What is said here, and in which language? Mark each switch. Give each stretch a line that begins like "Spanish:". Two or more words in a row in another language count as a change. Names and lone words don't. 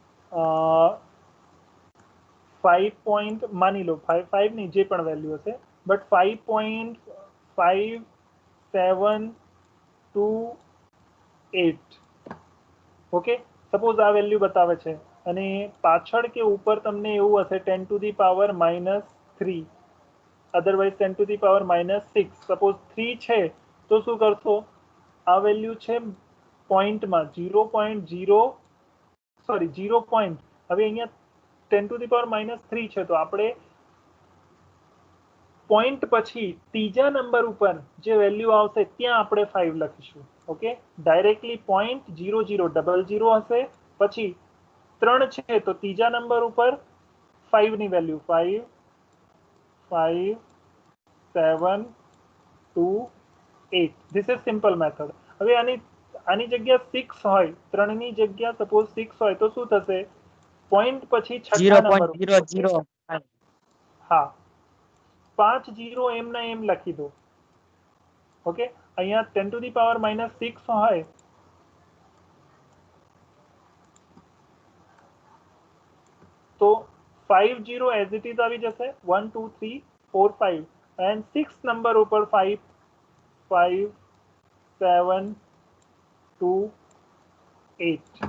Gujarati: 5 માની લો, 5 ની જે પણ વેલ્યુ હશે, બટ 5.5728. ઓકે, સપોઝ આ વેલ્યુ બતાવે છે. અને પાછળ કે ઉપર તમને એવું હશે
English: 10 to the power -3,
Gujarati: અધરવાઇઝ
English: 10 to the power -6.
Gujarati: સપોઝ 3 છે તો શું કરશો, આ વેલ્યુ છે પોઈન્ટમાં 0.0 પોઈન્ટ. હવે અહીંયા
English: 10 to the power -3
Gujarati: છે તો આપણે પોઈન્ટ પછી ત્રીજા નંબર ઉપર જે વેલ્યુ આવશે ત્યાં આપણે 5 લખીશું. ઓકે, ડાયરેક્ટલી 0.0000 હશે, પછી 3 છે તો ત્રીજા નંબર ઉપર 5 ની વેલ્યુ 5 5 7 2 8.
English: This is simple method.
Gujarati: હવે આની જગ્યા 6 હોય, 3 ની જગ્યા સપોઝ 6 હોય તો શું થશે, પોઈન્ટ પછી છઠ્ઠા નંબર ઉપર 0.005. હા 5 0 એમના એમ લખી દો. ઓકે, અહીંયા
English: 10 to the power -6
Gujarati: હોય તો 5 0
English: as it is
Gujarati: આવી જશે, 1 2 3 4 5, એન્ડ 6 નંબર ઉપર 5 5 7 2 8.